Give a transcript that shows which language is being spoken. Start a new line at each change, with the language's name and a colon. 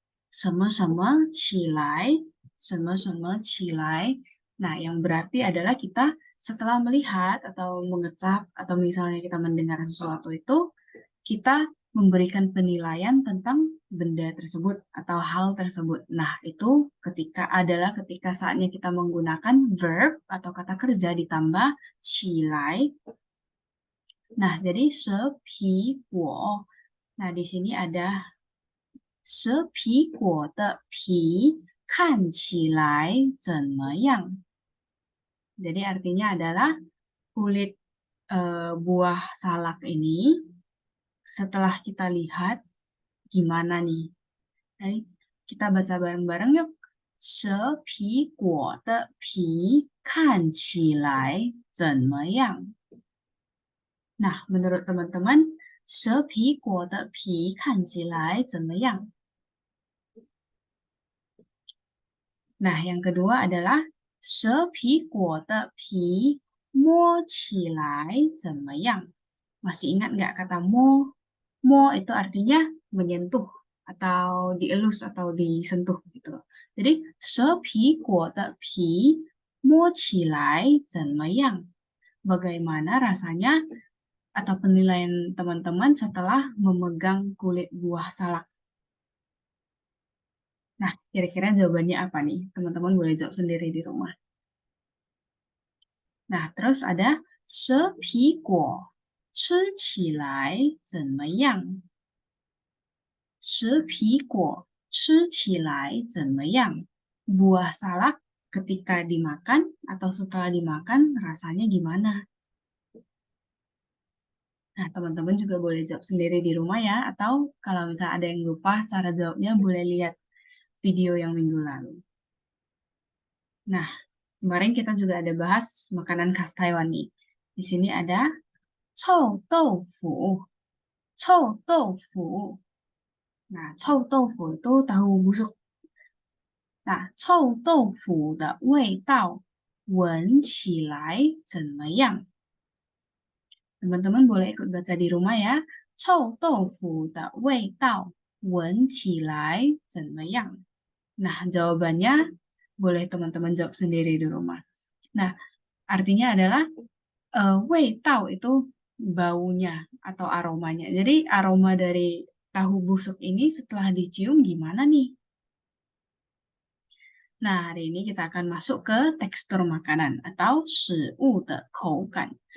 Chinese: 什么什么起来, 什么什么起来.
Indonesian: Nah, yang berarti adalah kita setelah melihat atau mengecap atau misalnya kita mendengar sesuatu itu, kita memberikan penilaian tentang benda tersebut atau hal tersebut. Nah, itu ketika saatnya kita menggunakan verb atau kata kerja ditambah 起来. Nah, jadi 蛇皮果. Nah, di sini ada
Chinese: 蛇皮果的皮看起来怎么样?
Indonesian: Jadi artinya adalah kulit buah salak ini setelah kita lihat gimana nih? Jadi kita baca bareng-bareng yuk.
Chinese: 蛇皮果的皮看起来怎么样?
Indonesian: Nah, menurut teman-teman,
Chinese: 蛇皮果的皮看起来怎么样?
Indonesian: Nah, yang kedua adalah
Chinese: 蛇皮果的皮摸起来怎么样?
Indonesian: Masih ingat nggak kata mo? Mo itu artinya menyentuh atau dielus atau disentuh gitu.
Chinese: Jadi 蛇皮果的皮摸起来怎么样?
Indonesian: Bagaimana rasanya atau penilaian teman-teman setelah memegang kulit buah salak? Nah, kira-kira jawabannya apa nih? Teman-teman boleh jawab sendiri di rumah. Nah, terus ada
Chinese: 蛇皮果吃起来怎么样? 蛇皮果吃起来怎么样?
Indonesian: Buah salak ketika dimakan atau setelah dimakan rasanya gimana? Nah, teman-teman juga boleh jawab sendiri di rumah ya. Atau kalau misalnya ada yang lupa cara jawabnya boleh lihat video yang minggu lalu. Nah, kemarin kita juga ada bahas makanan khas Taiwan nih. Di sini ada Chou Doufu. Chou Doufu. Nah, Chou Doufu itu tahu busuk.
Chinese: Nah, 臭豆腐的味道闻起来怎么样?
Indonesian: Teman-teman boleh ikut baca di rumah ya.
Chinese: 臭豆腐的味道闻起来怎么样?
Indonesian: Nah, jawabannya boleh teman-teman jawab sendiri di rumah. Nah, artinya adalah 味道 itu baunya atau aromanya. Jadi aroma dari tahu busuk ini setelah dicium gimana nih? Nah, hari ini kita akan masuk ke tekstur makanan atau
Chinese: 食物的口感.